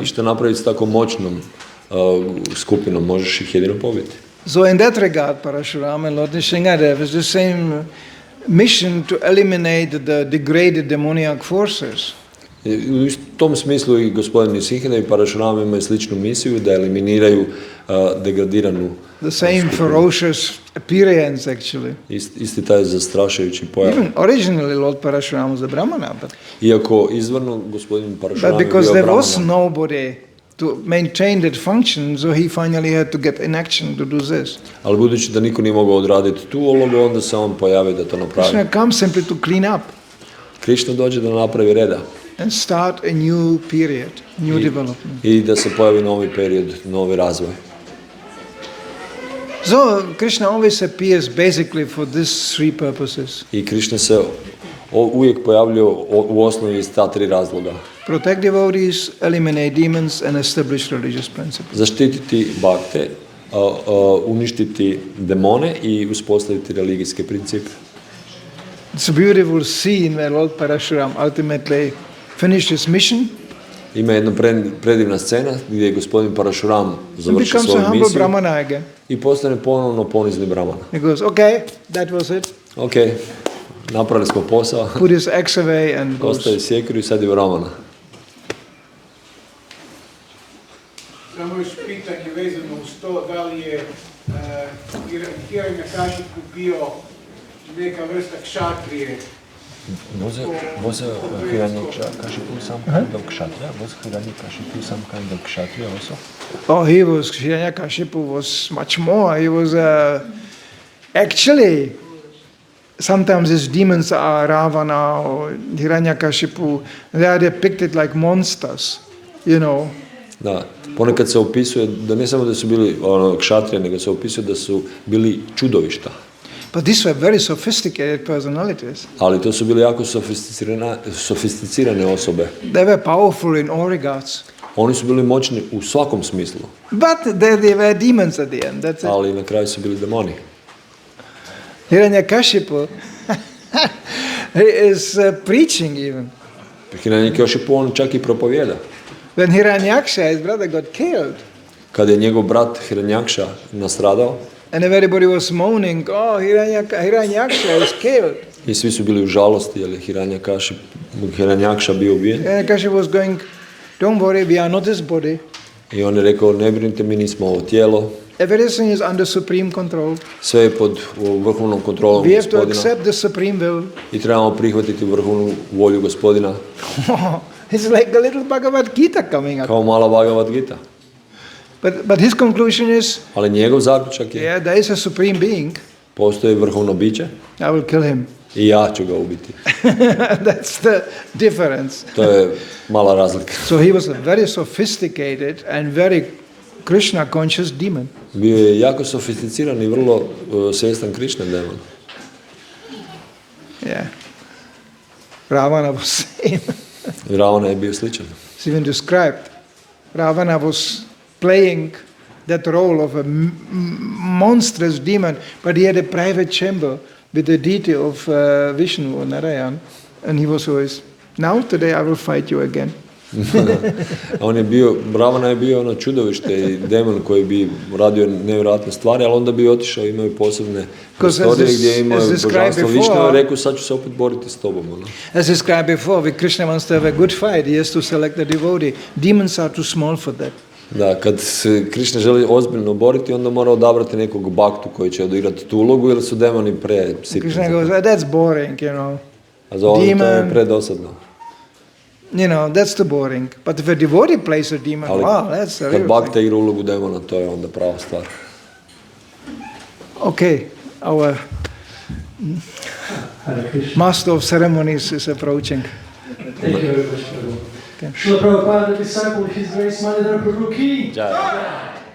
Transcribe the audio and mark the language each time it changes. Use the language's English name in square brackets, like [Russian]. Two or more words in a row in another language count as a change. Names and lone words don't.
[Croatian] I što napraviti s tako moćnom skupinom, možeš ih jedino pobiti. [English] So in that regard, Parashuram and Lord Nrsimhadev is the same mission to eliminate the degraded demoniac forces. [Croatian] U tom smislu i gospodin Nrsimhadev i Parashuram imaju sličnu misiju da eliminiraju degradiranu [English] The same ferocious appearance, actually. [Croatian] Isti taj zastrašujući pojav. [English] Even originally Lord Parashuram was a Brahmana, but [Croatian] Iako izvorno gospodin Parashuram je bio [English] because there was [Croatian] Brahmana. [English] nobody to maintain that function, so he finally had to get in action to do this. [Croatian] Ali budući da niko nije mogao odraditi tu ulogu, onda se on pojavi da to napravi. [English] Krishna comes simply to clean up [Croatian] Krishna dođe da napravi reda [English] and start a new period, new development. [Croatian] i da se pojavi novi period, novi razvoj. [English] So Krishna always appears basically for these three purposes: [Croatian] I Krishna se uvijek pojavljuje u osnovi iz ta tri razloga. [English] protect devotees, eliminate demons, and establish religious principles. [Croatian] Zaštititi bakte, uništiti demone i uspostaviti religijske principe. [English] It's a beautiful scene where Lord Parashuram ultimately finished his mission [Croatian] Ima jedna predivna scena gdje je gospodin Parashuram [English] and [Croatian] završio [English] becomes a [Croatian] svoju [English] humble [Croatian] misiju [English] Brahmana again. [Croatian] i postane ponovno ponizni brahmana. [English] He goes, okay, that was it. [Croatian] Ok, napravili smo posao, [English] Put his axe away and goes. [Croatian] ostaje sjekiru i sad je brahmana. Samo još pitanje vezano uz to da li je Hiranyakashipu bio neka vrsta kšatrije. [English] Was Hiranyakashipu some kind of kshatriya? Was Hiranyakashipu some kind of kshatriya also? Oh, Hiranyakashipu was much more. He was actually, sometimes his demons are Ravana or Hiranyakashipu. They are depicted like monsters, you know. [Croatian] Da, ponekad se opisuje da ne samo da su bili kšatrije, nego se opisuje da su bili čudovišta. [English] But these were very sophisticated personalities. [Croatian] Ali to su bili jako sofisticirane osobe. [English] They were powerful in all regards. [Croatian] Oni su bili moćni u svakom smislu, [English] But they were demons at the end. That's it. [Croatian] ali na kraju su bili demoni. [English] Hiranyakashipu he is preaching even. [Croatian] Hiranyakashipu on čak i propovjeda. [English] When Hiranyaksha, his brother, got killed, [Croatian] Kada je njegov brat Hiranyaksha nastradao [English] and everybody was moaning, oh, Hiranyaksha is killed. [Croatian] i svi su bili u žalosti jer je Hiranyaksha bio ubijen. [English] Hiranyaksha was going, don't worry, we are not his body. [Croatian] I on je rekao, ne brinite, mi nismo ovo tijelo. [English] Everything is under supreme control. [Croatian] Sve je pod vrhovnom kontrolom [English] We have to [Croatian] gospodina [English] accept the supreme will. [Croatian] i trebamo prihvatiti vrhovnu volju gospodina. [English] It's like a little Bhagavad Gita coming up. [Croatian] Kao mala Bhagavad Gita. [English] But his conclusion is, [Croatian] Ali njegov zaključak je, [English] yeah, there is a supreme being. [Croatian] postoji vrhovno biće [English] I will kill him. [Croatian] i ja ću ga ubiti. [English] That's the difference. [Croatian] To je mala razlika. [English] So he was a very sophisticated and very Krishna conscious demon. [Croatian] Bio je jako sofisticiran i vrlo svjestan Krishna demon. [English] Yeah. Ravana was same. [Croatian] Ravana je bio sličan. [English] It's even described. Ravana was playing that role of a monstrous demon, but he had a private chamber with the deity of Vishnu or Narayan, and he was always, now today I will fight you again. [Croatian] On je bio, Ravana je bio ono čudovište i demon koji bi radio nevjerojatne stvari, ali onda bi otišao, imao i posebne prostorije gdje imao božanstvo Višnju i rekao sad ću se opet boriti s tobom. Ono. [English] As described before, if Krishna wants to have a good fight, he has to select a devotee. Demons are too small for that. [Croatian] Da, kad se Krishna želi ozbiljno boriti, onda mora odabrati nekog baktu koji će odigrati tu ulogu, jer su demoni presitni. [English] Krishna goes, that's boring, you know. [Croatian] A za ono to je predosadno. [English] You know, that's too boring. But if a devotee plays a demon, [Croatian] Ali [English] wow, that's a [Croatian] kad [English] real [Croatian] bakta [English] thing. [Croatian] igra ulogu demona, to je onda prava stvar. [English] Okay, our master of ceremonies is approaching. Thank you very much, Prabhu. Srila Prabhupada, disciple of His Grace Manidar Prabhu ki. Jai.